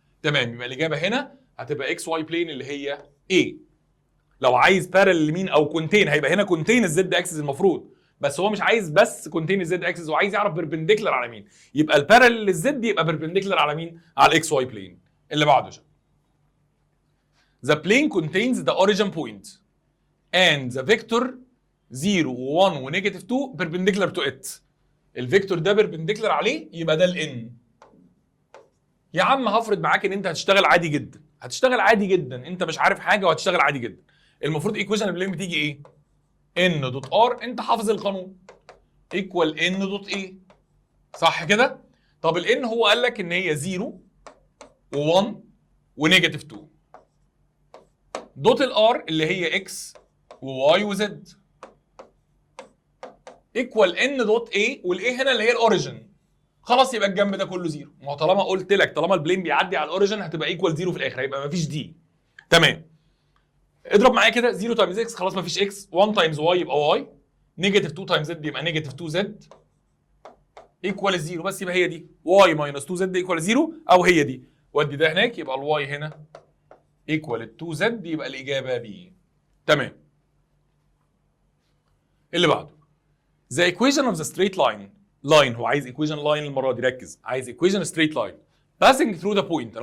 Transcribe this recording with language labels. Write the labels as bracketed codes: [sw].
[ar] تمام. يبقى الاجابه هنا هتبقى اكس واي بلين اللي هي A. لو عايز باراليل لمين او كونتين هيبقى هنا كونتين الزد اكسس المفروض، بس هو مش عايز بس كونتين الزد اكسس، هو عايز يعرف بيربنديكولار على مين. يبقى الباراليل للزد يبقى بيربنديكولار على مين؟ على الاكس واي بلين. اللي بعده شو. [en] The plane contains the origin point and the vector 0 و1 ونيجاتيف 2 perpendicular to it. [ar] الفيكتور ده بيربنديكولار عليه يبقى ده الان. يا عم هفرض معاك ان انت هتشتغل عادي جدا، هتشتغل عادي جدا، انت مش عارف حاجه وهتشتغل عادي جدا. المفروض ايكويشن البلين بتيجي ايه؟ ان دوت ار، انت حافظ القانون، ايكوال ان دوت ايه. صح كده؟ طب الان هو قال لك ان هي 0 و1 ونيجاتيف 2 دوت الار اللي هي اكس وواي وزد ايكوال ان دوت ايه، والايه هنا اللي هي الاوريجن. خلاص يبقى الجنب ده كله 0. ما هو طالما قلت لك طالما البلين بيعدي على الاوريجن هتبقى ايكوال 0 في الاخر، هيبقى مفيش دي. تمام. اضرب معايا كده 0 تايمز اكس خلاص مفيش اكس، 1 تايمز واي يبقى واي، نيجاتيف 2 تايمز زد يبقى نيجاتيف 2 زد ايكوال 0. بس يبقى هي دي واي ماينس 2 زد ايكوال 0 او هي دي. ودي ده هناك يبقى الواي هنا ايكوال 2 زد يبقى الاجابه بي. تمام. اللي بعده. [en] The equation of the straight line [ar] هو عايز [en] equation line [ar] المره دي، ركز، عايز [en] equation straight line passing through the point.